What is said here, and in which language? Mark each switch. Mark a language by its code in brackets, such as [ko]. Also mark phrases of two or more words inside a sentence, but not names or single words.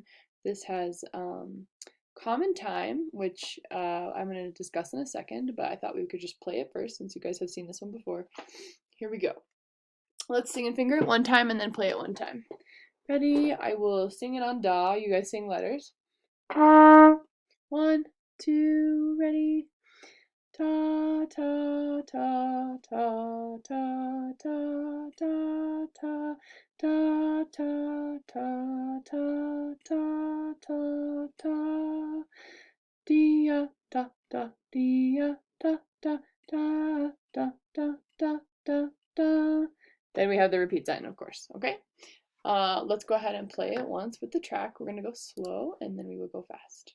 [en] This has common time, which I'm going to discuss in a second, but I thought we could just play it first since you guys have seen this one before. Here we go. Let's sing and finger it one time and then play it one time. Ready? I will sing it on Da. You guys sing letters. 1, 2, ready? Ta ta ta ta ta ta ta ta ta ta ta ta ta ta ta dia da da dia da da da da da da da da. Then we have the repeat sign, of course. Okay. Let's go ahead and play it once with the track. We're going to go slow and then we will go fast.